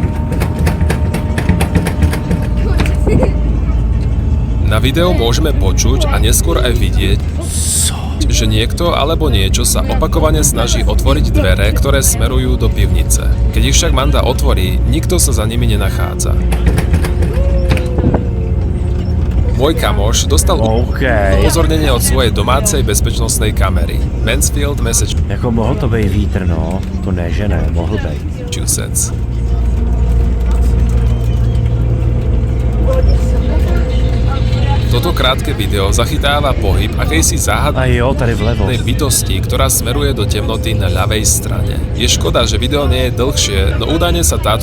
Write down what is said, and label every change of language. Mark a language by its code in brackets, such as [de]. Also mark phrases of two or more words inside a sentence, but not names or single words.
[sk] Na videu môžeme počuť a neskôr aj vidieť, že niekto alebo niečo sa opakovane snaží otvoriť dvere, ktoré smerujú do pivnice. Keď ich však Manda otvorí, nikto sa za nimi nenachádza. Môj kamoš dostal upozornenie od svojej domácej bezpečnostnej kamery. Mansfield, [cs] Jako mohl to být vítr, no. To ne, že ne, mohl být. [sk] Massachusetts. Toto krátke video zachytáva pohyb akejsi [cs] A jo, tady vlevo. [sk] záhadnej bytosti, ktorá smeruje do temnoty na ľavej strane. Je škoda, že video nie je dlhšie, no údajne sa táto